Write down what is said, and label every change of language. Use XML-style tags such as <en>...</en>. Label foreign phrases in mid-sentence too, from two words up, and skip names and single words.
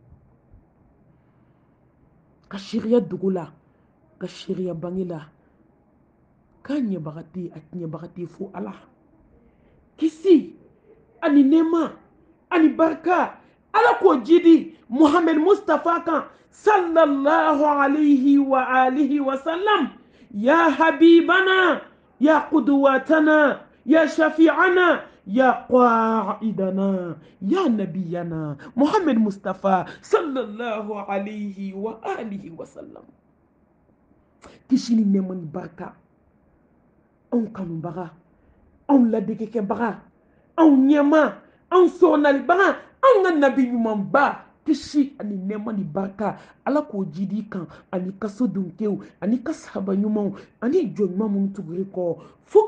<bm>ka sariya dogo la ka sariya bange la k'a ɲɛbaga tɛ a ɲɛbaga tɛ fo ala kisi ani nɛɛma ani barika ala k'o jidi muhammed mustafa kan</bm> <ar>صلى الله عليه وآله وسلم يا حبيبنا يا قدوتنا يا شفيعنا يا قائدنا يا نبينا محمد مصطفى صلى الله عليه وآله وسلم</ar> <bm>kisi ni nɛɛma ni barika anw kanubaga anw ladegekɛbaga anw ɲɛma anw sɔrɔnalibaga anw ka nabi ɲumanba kisi ani nɛɛma ni barika ala k'o jidi kan ani kaso dunkew ani ka sahaba ɲumanw ani jɔn ɲuman minnu tuguri kɔ fo</bm>